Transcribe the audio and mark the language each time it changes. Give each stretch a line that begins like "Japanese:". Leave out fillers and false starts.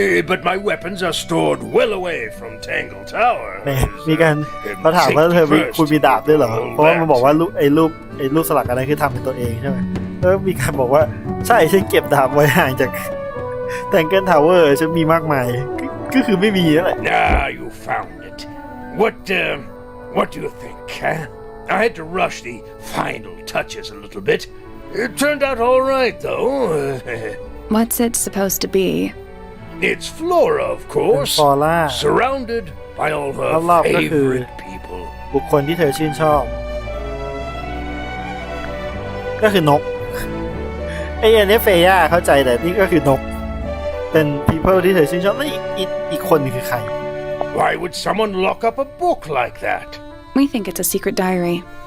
English: But my weapons are stored well away from Tangle Tower.
Thai: มีการมาถามว่าเธอคุณมีดาบด้วยเหรอเพราะว่ามันบอกว่ารูปสลักอะไรคือทำเป็นตัวเองใช่ไหมแล้วมีการบอกว่าใช่ฉันเก็บดาบไว้ห่างจาก Tangle Tower ฉันมีมากมายก็คือไม่มีนั่นแหละ
English: Ah, you found it. What do you think, huh? I had to rush the final touches a little bit. It turned out all right, though. What's it supposed to be? It's Flora, of course. Flora. Surrounded by all her favorite people.
Thai: บุคคลที่เธอชื่นชอบก็คือนกไอ้อันนี้เฟย่าเข้าใจแต่นี่ก็คือนกเป็น people ที่เธอชื่นชอบแล้วอีกคนนึงคือใคร
English: Why would someone lock up a book like that? We think it's a secret diary.